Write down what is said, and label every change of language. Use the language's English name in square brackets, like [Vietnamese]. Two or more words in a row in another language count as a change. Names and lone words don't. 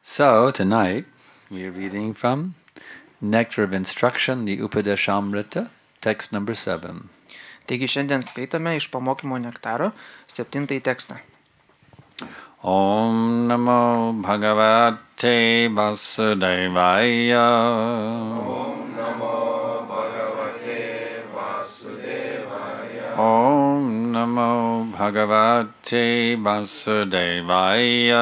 [English] So, tonight, we are reading from Nectar of Instruction, the Upadeshamrita, text number 7. [Lithuanian] Taigi šiandien skaitame iš pamokymo nektaro 7 tekstą. [Sanskrit] Om Namo Bhagavate Vasudevaya. Om Namo Bhagavate Vasudevaya. Om Namo Bhagavate Vasudevaya.